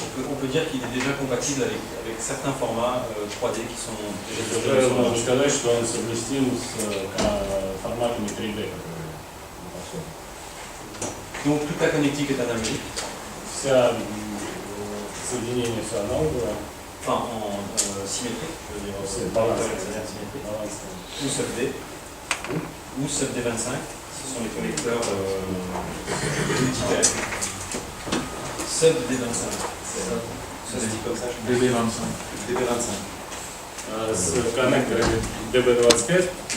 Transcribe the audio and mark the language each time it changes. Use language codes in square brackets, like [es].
[fr] On peut dire qu'il est déjà compatible avec certains formats 3D qui sont déjà [ru] Уже [fr] disponibles sur le [ru] можно [fr] marché. [ru] сказать, что он совместим с форматами 3D, которые подходят. [fr] Donc toute la connectique est analogique, [ru] Вся соединение все аналоговое, [fr] enfin en symétrique, je veux dire, C'est balance. symétrique, [ru] баланс. [fr] ou sub-D, ou sub-D25, ce sont les connecteurs multiples. Sub-D25, ça se dit comme ça, je DB25. DB25. [ru] С коннекторами DB25.